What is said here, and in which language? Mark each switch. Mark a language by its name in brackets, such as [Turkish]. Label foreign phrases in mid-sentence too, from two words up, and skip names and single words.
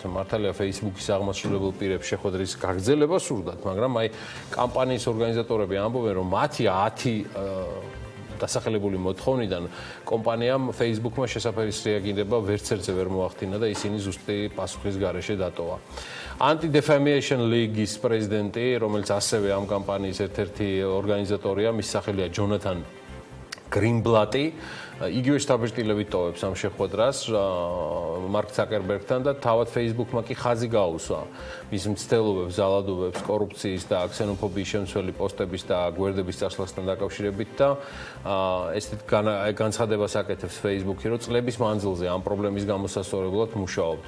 [Georgian] მართალია Facebook-ის აღმასრულებელ პირებს შეხვედრის გაგრძელება სურდათ, მაგრამ კამპანიის ორგანიზატორები ამბობენ, რომ მათი 10 დასახელებული მოთხოვნიდან კომპანიამ Facebook-მა შესაფერის რეაგირება ვერც ერთზე ვერ მოახდინა და ისინი ზუსტი პასუხის გარეშე დატოვა. Anti-Defamation League-ის პრეზიდენტი, რომელიც ასევე ამ კამპანიის ერთ-ერთი ორგანიზატორია, მის სახელია ჯონათან გრინბლატი, იგივე შთაბეჭდილებით ტოვებს ამ შეხვედრას მარკ ცაკერბერგთან და თავად Facebook-მა კი ხაზი გაუსვა მის მცდელობებს, ზალადობებს, კორუფციის და ქსენოფობიის შემცველი პოსტების და გვერდების წასვლასთან დაკავშირებით და ესეთ განცხადებას აკეთებს Facebook-ი, რომ წლების მანძილზე ამ პრობლემის გამოსასწორებლად მუშაობ.